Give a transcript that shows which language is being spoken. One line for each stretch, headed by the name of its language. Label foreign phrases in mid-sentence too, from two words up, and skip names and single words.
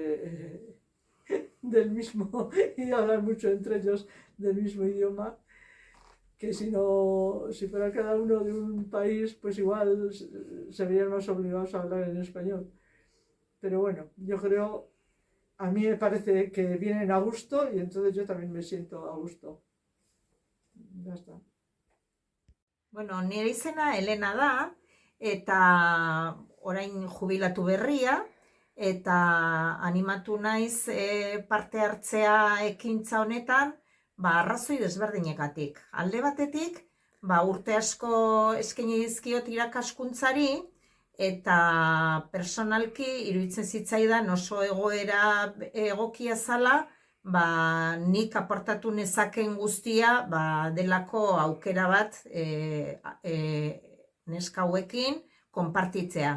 Spanish: del mismo y hablan mucho entre ellos del mismo idioma, que si fuera cada uno de un país, pues igual se verían más obligados a hablar en español. Pero bueno, yo creo, a mí me parece que vienen a gusto y entonces yo también me siento a gusto. Ya está.
Basque: Bueno, nire izena Elena da, eta orain jubilatu berria, eta animatu naiz parte hartzea ekintza honetan, arrazoi desberdinekatik. Alde batetik, urte asko eskaini dizkiot irakaskuntzari, eta personalki iruditzen zitzaidan oso egoera egokia zala, nik aportatu nezaken guztia delako aukera bat neska hauekin konpartitzea.